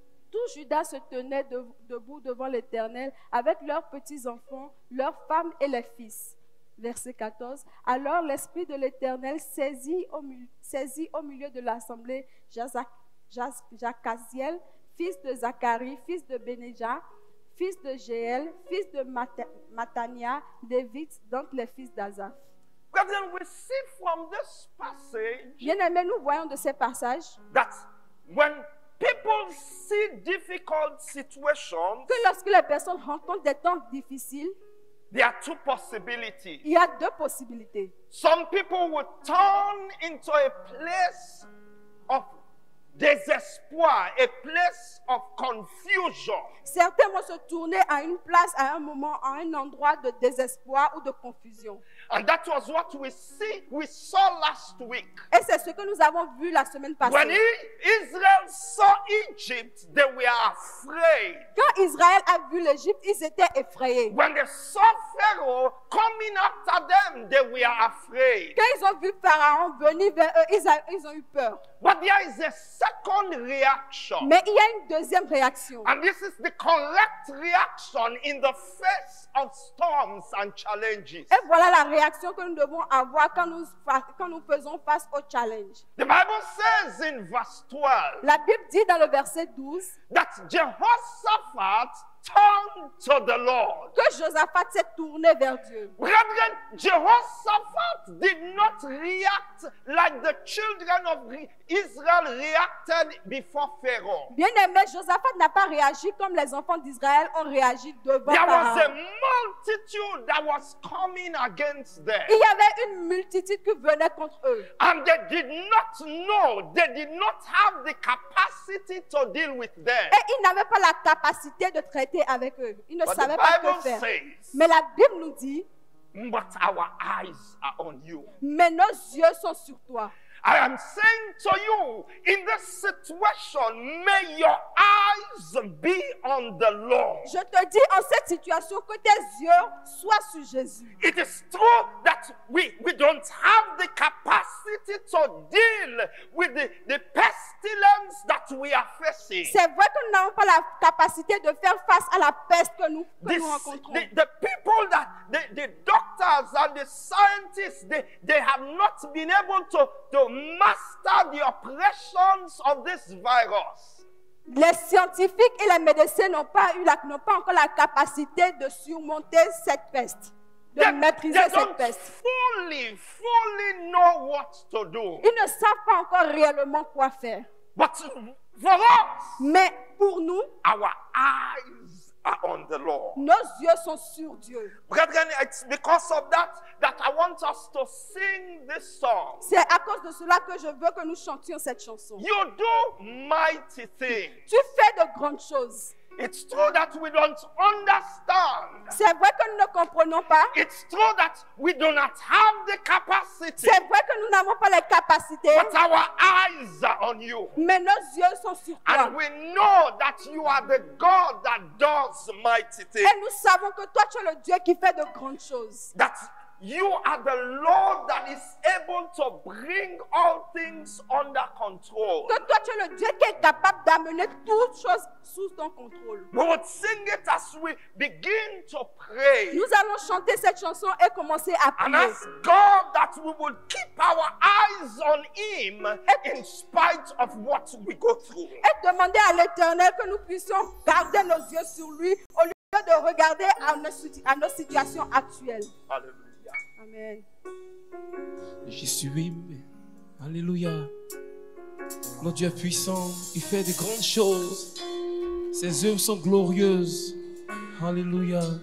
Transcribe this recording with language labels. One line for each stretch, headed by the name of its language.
French: Tout Juda se tenait debout devant l'Éternel avec leurs petits-enfants, leurs femmes et les fils. Verset 14. Alors l'Esprit de l'Éternel saisit au milieu de l'assemblée Jacaziel, fils de Zacharie, fils de Bénéja, fils de Jéel, fils de Matania, Lévite, donc les fils d'Azaph.
English: Brethren, we see from this passage
French: Bien-aimés, nous voyons de ces passages
English: that when people see difficult situations,
French: que lorsque les personnes rencontrent des temps difficiles,
English: there are two possibilities.
French: il y a deux possibilités.
English: Some people will turn into a place of désespoir, a place of confusion.
French: Certains vont se tourner à une place, à un moment, à un endroit de désespoir ou de confusion.
English: And that was what we saw last week.
French: Et c'est ce que nous avons vu la semaine
English: When
French: passée.
English: Israel saw Egypt, they were afraid.
French: Quand Israël a vu l'Égypte, ils étaient effrayés.
English: When they saw Pharaoh coming after them, they were afraid.
French: Quand ils ont vu Pharaon venir vers eux, ils ont eu peur.
English: But there is a second reaction.
French: Mais il y a une deuxième réaction.
English: And this is the correct reaction in the face of storms and challenges.
French: Et voilà la réaction que nous devons avoir quand nous faisons face au challenge.
English: The Bible says in verse 12
French: La Bible dit dans le verset 12
English: that Jehoshaphat turned to the Lord.
French: que Josaphat s'est tourné vers Dieu.
English: Brethren, Jehoshaphat did not react like the children of Israel reacted before Pharaoh.
French: Bien aimé, Josaphat n'a pas réagi comme les enfants d'Israël ont réagi devant
English: There was a
French: Pharaon.
English: multitude that was coming against them.
French: Il y avait une multitude qui venait contre eux.
English: And they did not know, they did not have the capacity to deal with them.
French: Et ils n'avaient pas la capacité de traiter avec eux. Ils ne
English: But
French: savaient
English: the
French: pas
English: Bible
French: que faire.
English: says,
French: Mais la Bible nous dit,
English: but our eyes are on you.
French: mais nos yeux sont sur toi.
English: I am saying to you, in this situation, may your eyes be on the Lord.
French: Je te dis en cette situation que tes yeux soient sur Jésus.
English: It is true that we don't have the capacity to deal with the pestilence that we are facing.
French: C'est vrai que nous n'avons pas la capacité de faire face à la peste que nous rencontrons.
English: The people that, the doctors and the scientists, they have not been able to master the operations of this virus.
French: Les scientifiques et les médecins n'ont pas encore la capacité de surmonter cette peste, de maîtriser
English: They
French: cette
English: don't
French: peste.
English: fully know what to do.
French: Ils ne savent pas encore réellement quoi faire.
English: But for us,
French: Mais pour nous,
English: our eyes are on the Lord.
French: nos yeux sont sur Dieu.
English: Brethren, it's because of that I want us to sing this song.
French: C'est à cause de cela que je veux que nous chantions cette chanson.
English: You do mighty things.
French: Tu fais de grandes choses.
English: It's true that we don't understand.
French: C'est vrai que nous ne comprenons pas.
English: It's true that we do not have the capacity.
French: C'est vrai que nous n'avons pas les capacités.
English: But our eyes are on you.
French: Mais nos yeux sont sur toi.
English: And we know that you are the God that does mighty things.
French: Et nous savons que toi, tu es le Dieu qui fait de grandes choses.
English: That you are the Lord that is able to bring all things under control.
French: Que toi, tu es le Dieu qui est capable d'amener toutes choses sous ton contrôle.
English: We would sing it as we begin to pray.
French: Nous allons chanter cette chanson et commencer à
English: And
French: prier.
English: ask God that we would keep our eyes on Him in spite of what we go through.
French: Et demander à l'Éternel que nous puissions garder nos yeux sur lui au lieu de regarder à nos situations actuelles.
English: Hallelujah. Amen.
French: J'y suis. Alléluia. Notre Dieu est puissant. Il fait de grandes choses. Ses œuvres sont glorieuses. Alléluia.